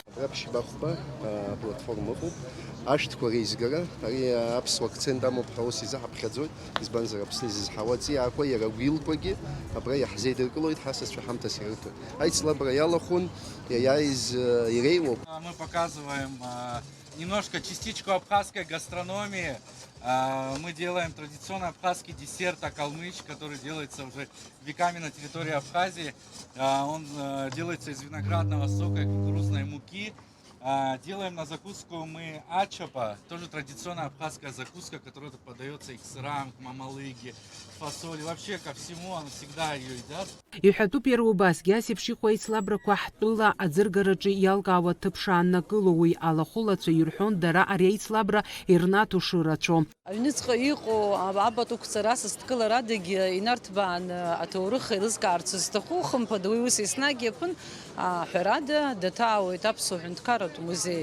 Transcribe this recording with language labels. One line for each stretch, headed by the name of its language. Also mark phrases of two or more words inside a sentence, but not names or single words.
Abkhazian: Ашәҭқәа реизгара, ари аԥсуа акцент амоуп ҳәа ус изаҳаԥхьаӡоит, избанзар Аԥсны изызҳауа аҵиаақәа иара агәилқәагьы абра иаҳзеидыркылоит ҳасасцәа ҳамҭас ирыҭоит. Аицлабра иалахәын, иааиз иреиуоуп.
Russian: Мы показываем немножко частичку абхазской гастрономии. Мы делаем традиционный абхазский десерт акалмыч, который делается уже веками на территории Абхазии. Он делается из виноградного сока и кукурузной муки. Делаем на закуску мы ачапа, тоже традиционная абхазская закуска, которая подается и к сырам, к мамалыге, к фасоли, вообще ко всему, она всегда ее едят.
Abkhazian: Иҳәатәуп иара убасгьы асеиԥшихәа аицлабрақәа ҳтәыла аӡыргараҿы иалкаауа ҭыԥшааннакыло уи алахәылацәа ирҳәон дара ари аицлабра ирнаҭо шырацәо. Аҩныҵҟа иҟоу абатәықәцара асасдкыларадагьы инарҭбаан аҭоурых еилызкаарц зҭаху хымԥада уи ус еснагь иаԥын ҳәарада даҭаауеит Аԥсуа ҳәынҭқарратә музеи.